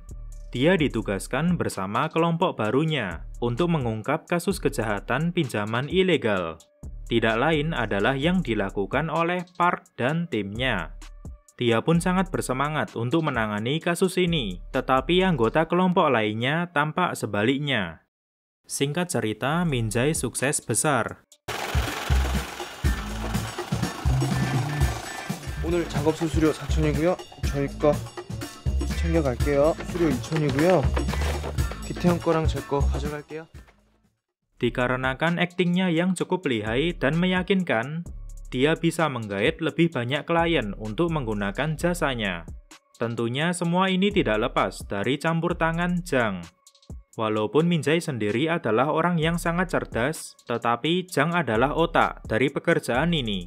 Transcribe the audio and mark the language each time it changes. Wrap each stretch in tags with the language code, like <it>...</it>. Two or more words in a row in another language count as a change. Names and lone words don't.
<id>Dia ditugaskan bersama kelompok barunya untuk mengungkap kasus kejahatan pinjaman ilegal. Tidak lain adalah yang dilakukan oleh Park dan timnya. Dia pun sangat bersemangat untuk menangani kasus ini, tetapi anggota kelompok lainnya tampak sebaliknya. Singkat cerita, Min Jae sukses besar.</id> <ko>오늘 작업 수수료 4,000이고요. 저희 거 챙겨갈게요. 수수료 2,000이고요. 기태형 거랑 제 거 가져갈게요.</ko> <id>Dikarenakan aktingnya yang cukup lihai dan meyakinkan, dia bisa menggait lebih banyak klien untuk menggunakan jasanya. Tentunya semua ini tidak lepas dari campur tangan Jang. Walaupun Min Jae sendiri adalah orang yang sangat cerdas, tetapi Jang adalah otak dari pekerjaan ini.</id>